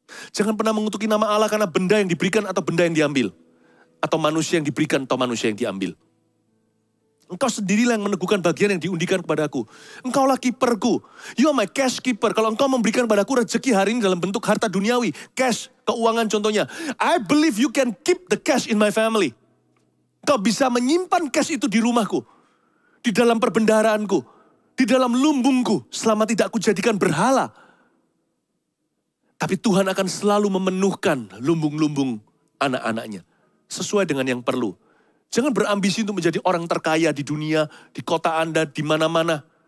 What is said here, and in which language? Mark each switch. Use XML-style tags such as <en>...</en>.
<id>Jangan pernah mengutuki nama Allah karena benda yang diberikan atau benda yang diambil. Atau manusia yang diberikan atau manusia yang diambil. Engkau sendirilah yang meneguhkan bagian yang diundikan kepadaku. Engkaulah kiperku.</id> <en>You are my cash keeper.</en> <id>Kalau engkau memberikan padaku rezeki hari ini dalam bentuk harta duniawi. Cash, keuangan contohnya.</id> <en>I believe you can keep the cash in my family.</en> <id>Kau bisa menyimpan cash itu di rumahku. Di dalam perbendaharaanku. Di dalam lumbungku. Selama tidak kujadikan berhala. Tapi Tuhan akan selalu memenuhkan lumbung-lumbung anak-anaknya. Sesuai dengan yang perlu. Jangan berambisi untuk menjadi orang terkaya di dunia, di kota Anda, di mana-mana.</id>